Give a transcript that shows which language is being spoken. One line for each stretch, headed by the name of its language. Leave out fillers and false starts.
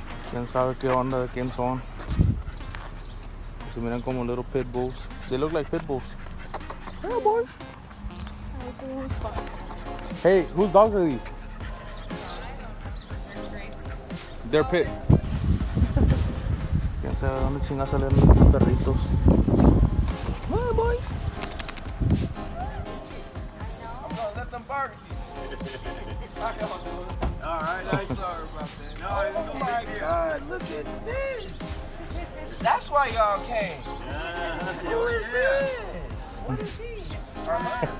Spanish: Quién sabe qué onda, de quién son. Se miran como
English: little pit bulls. They look like pit bulls. Hey, boys. Hey, whose dogs are these? They're pit.
Spanish: Quién sabe dónde chingas salieron estos perritos.
English: Hey, boys. I'm gonna let them barbecue. Alright, I'm sorry about that. Oh my God, look at this. That's why y'all came. Who is this? What is he? Armand?